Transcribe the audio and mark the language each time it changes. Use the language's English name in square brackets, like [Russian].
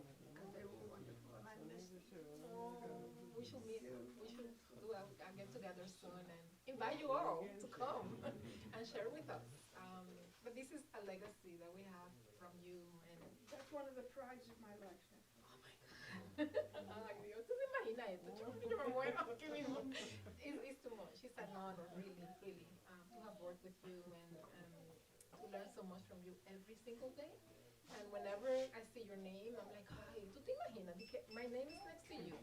[English] Because they were wonderful, and I miss them. We should meet. We should do a get together soon and invite you all to come and share with us. But this is a legacy that we have from you, and That's one of the prides of my life. [Spanish] ay Dios, tú te imaginas esto, yo me muero aquí mismo. [English] It's too much. It's an honor, really, to have worked with you and to learn so much from you every single day. And whenever I see your name, I'm like, [Spanish] ay, tú te imaginas, [English] my name is next to you.